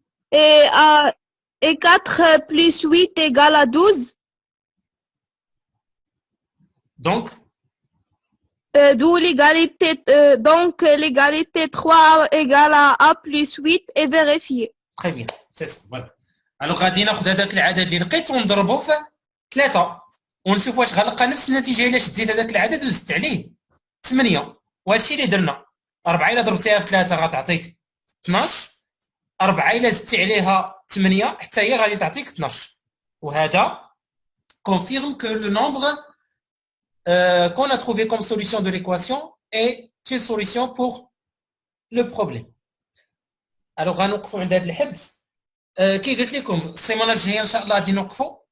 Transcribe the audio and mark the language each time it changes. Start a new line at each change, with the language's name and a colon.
French: Et 4 plus 8 égale à 12. Donc, D'où l'égalité. Donc, l'égalité 3 égale à A plus 8 est vérifiée. très bien. C'est ça. Voilà.
Arabic: Alors, غادي ناخذ هذاك العدد اللي لقيت ونضربه في 3 ونشوف واش غنلقى نفس النتيجه الا شديت هذاك العدد وزدت عليه 8. وهادشي اللي درنا. 4 الا ضربتيها في 3 غتعطيك 12. 4 الا زدتي عليها 8 حتى هي غادي تعطيك 12. وهذا
French: confirme que le nombre qu'on a trouvé comme solution de l'équation est une solution pour le problème.
Arabic: Alors غنوقفوا عند هذا الحد. كي قلت لكم السيمانه الجايه ان شاء الله غادي نوقفوا.